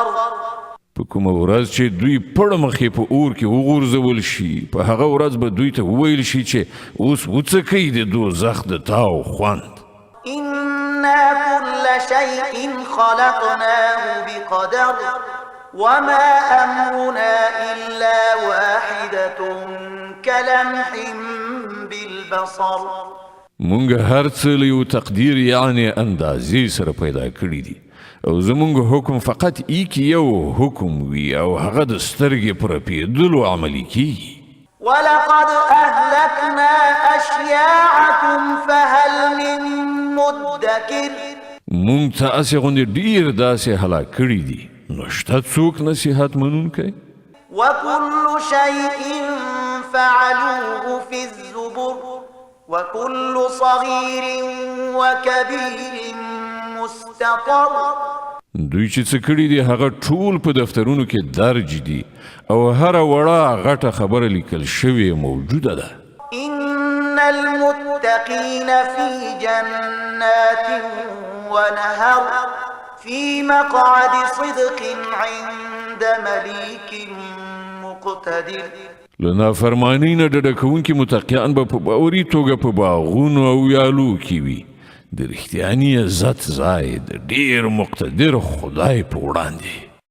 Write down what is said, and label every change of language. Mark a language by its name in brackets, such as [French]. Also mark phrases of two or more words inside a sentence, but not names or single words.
[Pashto] په کومه ورځ چې دوی پړ مخې په اور کې وغورځول شي، په هغه ورځ به دوی ته وویل شي چې اوس وڅکئ د دوزخ د تاو خوند. [Arabic] إنا كل شيء خلقناه بقدر وما أمرنا إلا واحدة كلمح بالبصر. [Pashto] مونږ هر څه له یو تقدیر یعنې اندازې سره پیدا کړي دي او زمونږ حکم فقط ایک یو حکم وي او هغه د سترګې په رپېدلو عملي کیږي. [Arabic] ولقد أهلكنا أشياعكم فهل من مدكر. [Pashto] مونږ ته هسې غوندې ډېر داسې هلاک کړي دي، نو شته څوک نصیحت منونکی؟ [Arabic] وكل شيء فعلوه في الزبر وكل صغير وكبير مستطر. [Pashto] دوی چې څه کړي دي هغه ټول په دفترونو کې درج دي او هره وړه غټه خبره لیکل شوې موجوده ده. [Arabic] إن المتقين في جنات ونهر في مقعد صدق عند مليك مقتدر. [Pashto] له نافرمانۍ نه ډډه کوونکي متقیان به په باوري توګه په باغونو او ویالو کې وي، د رښتیاني عزت ځای د ډېر مقتدر خدای په وړاندې.